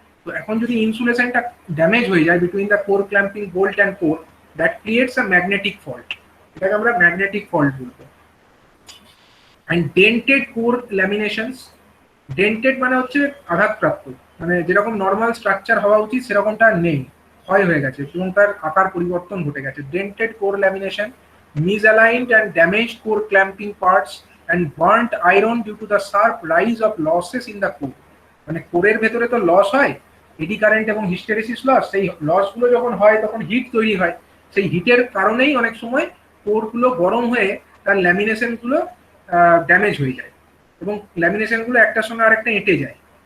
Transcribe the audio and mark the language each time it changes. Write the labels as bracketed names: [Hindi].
[Bangla] তো এখন যদি ইনসুলেশনটা ড্যামেজ হয়ে যায় [English] between the core clamping bolt and core, that creates a magnetic fault, [Bangla] এটাকে আমরা ম্যাগনেটিক ফল্ট বলবো। [English] and dented core laminations, [Bangla] ডেন্টেড মানে হচ্ছে আঘাতপ্রাপ্ত, মানে যেরকম নর্মাল স্ট্রাকচার হওয়া উচিত সেরকমটা নেই, ক্ষয় হয়ে গেছে এবং তার আকার পরিবর্তন ঘটে গেছে। [English] Dented core lamination, misaligned and damaged core clamping parts and burnt iron due to the sharp rise of losses in the core। [Bangla] মানে কোরের ভেতরে তো লস হয়, এডি কারেন্ট এবং হিস্টেরেসিস লস, সেই লসগুলো যখন হয় তখন হিট তৈরি হয়, সেই হিটের কারণেই অনেক সময় কোরগুলো গরম হয়ে তার ল্যামিনেশনগুলো ড্যামেজ হয়ে যায় এবং ল্যামিনেশনগুলো একটার সঙ্গে আরেকটা এঁটে যায়।